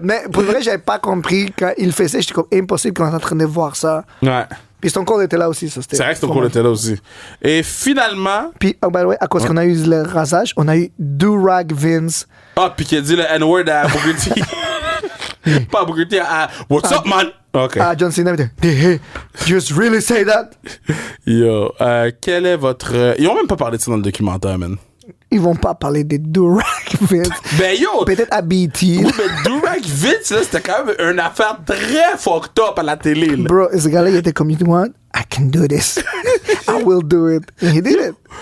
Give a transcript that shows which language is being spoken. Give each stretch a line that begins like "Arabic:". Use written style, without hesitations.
French: Mais pour vrai, j'avais pas compris quand il faisait. J'étais comme impossible qu'on est en train de voir ça. Ouais. Puis Stone Cold était là aussi. Ça, c'est vrai que Stone Cold était là aussi. Et finalement... Puis,
English: by the way,
French: à cause qu'on a eu le rasage, on a eu Do-Rag Vince. Ah, puis qui a dit le N-word à Booker T. Pas à Booker T, à
English: What's up, man? Okay. John Cena, hey, just really say that?
French: Yo, quel est votre... Ils ont même pas parlé de ça dans le documentaire, man. Ils vont pas parler des Do-Rag Vince. Ben yo! Peut-être à BT. Oui, mais Do-Rag Vince, là, c'était quand même une affaire très
English: fucked up
French: à la télé, là. Bro, ce gars-là, il était comme,
English: you know what? I can do this. I will do it. And he did it.